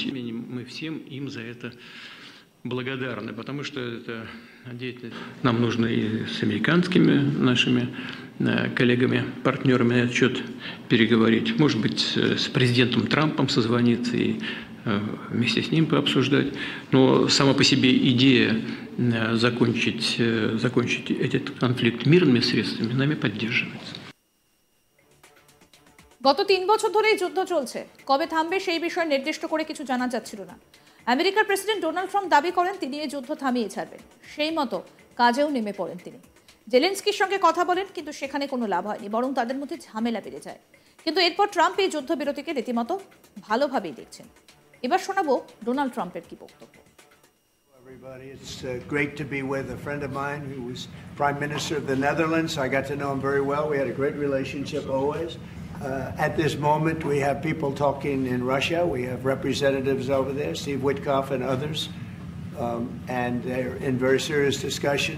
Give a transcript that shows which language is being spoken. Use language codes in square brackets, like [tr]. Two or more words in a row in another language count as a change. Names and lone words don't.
[ru] Мы всем им за это благодарны, потому что это деятельность нам нужно и с американскими нашими коллегами, партнерами на этот счет переговорить. Может быть, с президентом Трампом созвониться и вместе с ним пообсуждать. Но сама по себе идея закончить этот конфликт мирными средствами нами поддерживается. [bn] গত 3 বছর ধরেই যুদ্ধ চলছে, কবে থামবে সেই বিষয়ে নির্দিষ্ট করে কিছু জানা যাচ্ছিল না। আমেরিকার প্রেসিডেন্ট ডোনাল্ড ট্রাম্প দাবি করেন তিনি এই যুদ্ধ থামিয়ে ছাড়বেন, সেই মতো কাজেও নেমে পড়েন তিনি। জেলেনস্কির সঙ্গে কথা বলেন, কিন্তু সেখানে কোনো লাভ হয়নি, বরং তাদের মধ্যে ঝামেলা বেড়ে যায়। কিন্তু এরপর ট্রাম্প এই যুদ্ধবিরতিকে রীতিমতো ভালোভাবেই দেখছেন। এবার শোনাবো ডোনাল্ড ট্রাম্পের কি বক্তব্য। [en] Everybody, it's great to be with a friend of mine who was Prime Minister of the Netherlands. I got to know him very well. We had a great relationship always. At this moment, we have people talking in Russia. We have representatives over there, Steve Witkoff and others, and they're in very serious discussions.